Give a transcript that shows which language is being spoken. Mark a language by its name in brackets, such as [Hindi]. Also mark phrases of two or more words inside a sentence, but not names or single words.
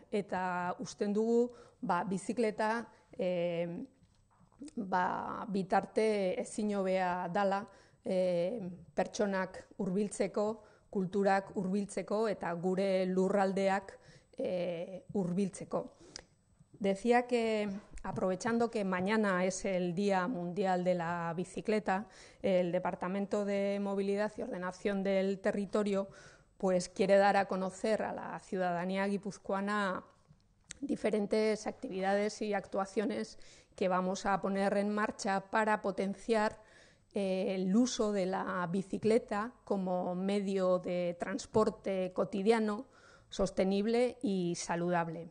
[Basque] Eta usten dugu bizikleta bitarte ezin hobea dala pertsonak hurbiltzeko, kulturak hurbiltzeko eta gure lurraldeak hurbiltzeko. [Spanish] Decía que aprovechando que mañana es el Día Mundial de la Bicicleta, el Departamento de Movilidad y Ordenación del Territorio pues quiere dar a conocer a la ciudadanía guipuzcoana diferentes actividades y actuaciones que vamos a poner en marcha para potenciar el uso de la bicicleta como medio de transporte cotidiano, sostenible y saludable.